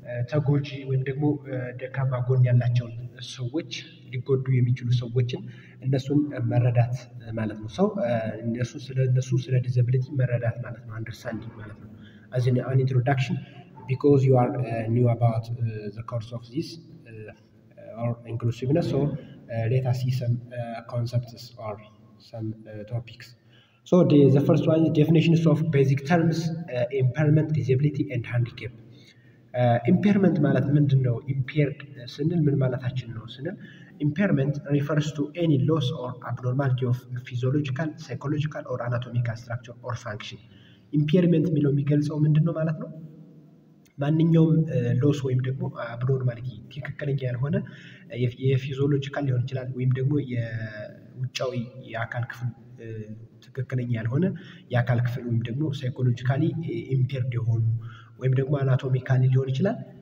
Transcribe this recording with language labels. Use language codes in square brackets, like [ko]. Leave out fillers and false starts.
[am] ተጎጂ ወይም ደግሞ ደካማ ጎን ያላቸውን ሰዎች ሊጎዱ የሚችሉ ሰዎችን እነሱን መረዳት ማለት ነው። [en] ሰው እነሱ ስለ ዲዛቢሊቲ መረዳት ማለት ነው። አንደርስታንዲንግ ማለት ነው። as an introduction because you are new about the course of this or inclusiveness, so let us see some concepts or some topics. So the first one is definitions of basic terms, impairment, disability and handicap. [am] ኢምፔርመንት ማለት ምንድነው? ኢምፔርድ ስንል ምን ማለታችን ነው ስንል [en] impairment refers to any loss or abnormality of physiological, psychological or anatomical structure or function. [am] impairment የሚለው የሚገልጸው ምንድነው ማለት ነው? ማንኛውም ሎስ ወይም ደግሞ አብኖርማሊቲ ትክክለኛ ያልሆነ የፊዚዮሎጂካል ሊሆን ይችላል ወይም ደግሞ የውጫዊ የአካል ክፍል ትክክለኛ ያልሆነ የአካል ክፍል ወይም ደግሞ ሳይኮሎጂካሊ ኢምፔርድ የሆኑ ወይም ደግሞ አናቶሚካሊ ሊሆን ይችላል